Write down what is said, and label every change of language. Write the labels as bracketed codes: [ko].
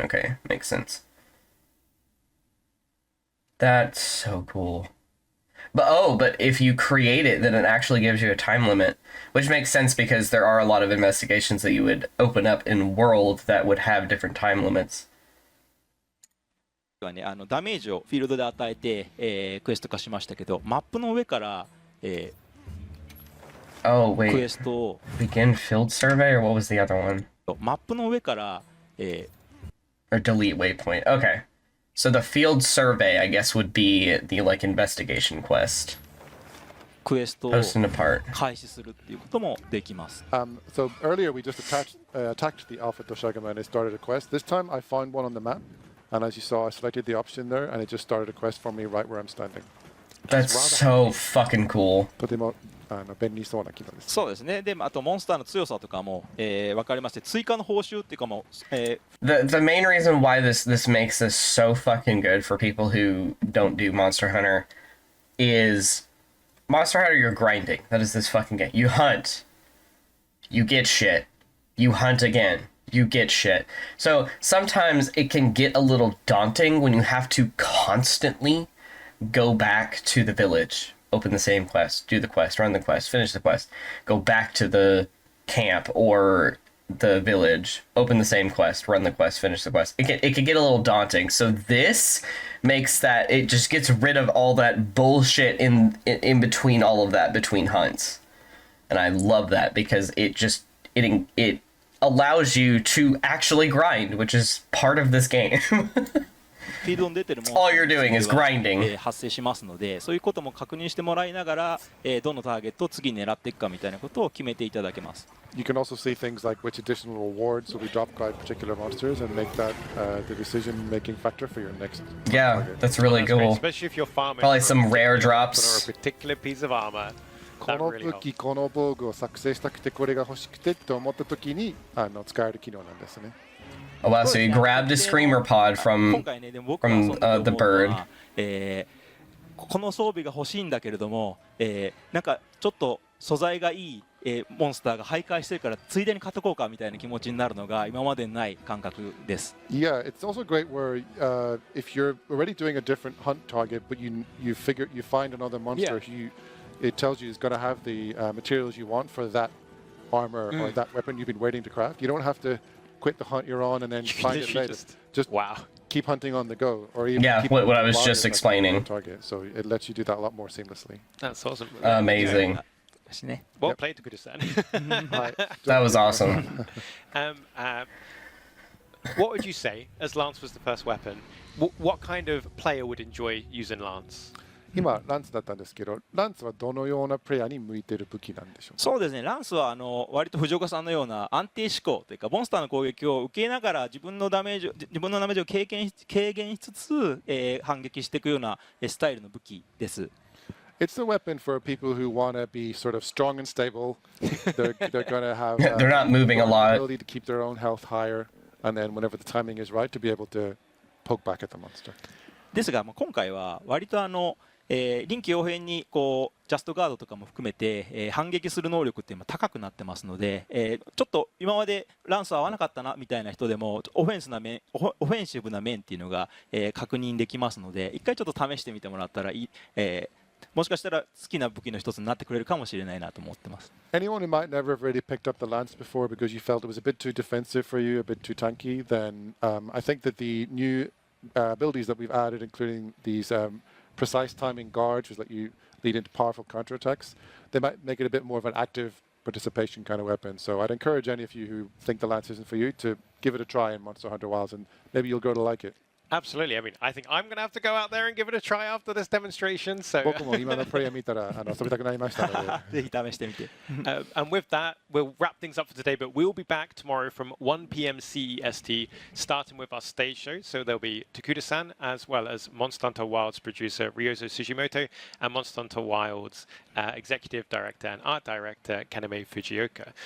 [en] Okay, makes sense. That's so cool. But if you create it, then it actually gives you a time limit, which makes sense because there are a lot of investigations that you would open up in world that would have different time limits. [ja] ダメージをフィールドで与えて、クエスト化しましたけど、マップの上から、 [en] Oh, wait. [ja] クエストを [en] Begin field survey, or what was the other one? [ja] マップの上から、 [en] or delete waypoint. Okay. So the field survey, I guess, would be the like investigation quest. [ja] クエストを Post and apart. 開始するっていうこともできます。 [en] So earlier we just attacked the Alpha Doshagama and it started a quest. This time I found one on the map, and as you saw, I selected the option there, and it just started a quest for me right where I'm standing. That's so fucking cool. [ja] とても便利そうな機能です。そうですね。で、あとモンスターの強さとかも、分かりまして、追加の報酬っていうかもう、 [en] The main reason why this makes this so fucking good for people who don't do Monster Hunter is Monster Hunter, you're grinding. That is this fucking game. You hunt. You get shit. You hunt again. You get shit. So sometimes it can get a little daunting when you have to constantly go back to the village. Open the same quest, do the quest, run the quest, finish the quest, go back to the camp or the village, open the same quest, run the quest, finish the quest. It can get a little daunting. So this makes that, it just gets rid of all that bullshit in between all of that between hunts. And I love that because it allows you to actually grind, which is part of this game. All you're doing is grinding. [ja] 発生しますので、そういうことも確認してもらいながら、どのターゲットを次に狙っていくかみたいなことを決めていただけます。 [en] You can also see things like which additional rewards will be dropped by particular monsters and make that the decision-making factor for your next. Yeah, that's really cool. Especially if you're farming. Probably some rare drops. Or a particular piece of armor. [ja] この武器、この防具を作成したくてこれが欲しくてと思った時に使える機能なんですね。 [en] Oh wow, so you grabbed a screamer pod from the bird. [ja] この装備が欲しいんだけれども、なんかちょっと素材がいい、モンスターが徘徊してるからついでに買っとこうかみたいな気持ちになるのが今までにない感覚です。 [en] Yeah, it's also great where if you're already doing a different hunt target, but you find another monster who it tells you is going to have the materials you want for that armor or that weapon you've been waiting to craft. You don't have to quit the hunt you're on and then find it later. Just keep hunting on the go, or even keep what I was just explaining. Target. So it lets you do that a lot more seamlessly. That's awesome. Amazing. Well played, Tokuda-san. That was awesome. What would you say, as Lance was the first weapon, what kind of player would enjoy using Lance? [ja] 今ランツだったんですけど、ランツはどのようなプレイヤーに向いている武器なんでしょうか。そうですね、ランスは割と藤岡さんのような安定思考というか、モンスターの攻撃を受けながら自分のダメージを軽減しつつ、反撃していくようなスタイルの武器です。 [en] It's a weapon for people who want to be sort of strong and stable. They're going to have they're not moving a lot. Ability to keep their own health higher, and then whenever the timing is right, to be able to poke back at the monster. [ja] ですが、今回は割と臨機応変にこうジャストガードとかも含めて、反撃する能力っていうのは高くなってますので、ちょっと今までランス合わなかったなみたいな人でもオフェンシブな面っていうのが、確認できますので、一回ちょっと試してみてもらったらもしかしたら好きな武器の一つになってくれるかもしれないなと思ってます。 [en] Anyone who might never have really picked up the lance before because you felt it was a bit too defensive for you, a bit too tanky, then I think that the new abilities that we've added, including these precise timing guards, which let you lead into powerful counterattacks, they might make it a bit more of an active participation kind of weapon. So I'd encourage any of you who think the lance isn't for you to give it a try in Monster Hunter Wilds, and maybe you'll grow to like it. Absolutely. I mean, I think I'm going to have to go out there and give it a try after this demonstration. So, [ja] 僕も今のプレイを見たら遊びたくなりましたので。ぜひ試してみて。 [en] and with that, we'll wrap things up for today, but we'll be back tomorrow from 1 p.m. CEST, starting with our stage show. So there'll be Takuda-san, as well as Monster Hunter Wilds producer Ryozo Sugimoto, and Monster Hunter Wilds executive director and art director Kaname Fujioka.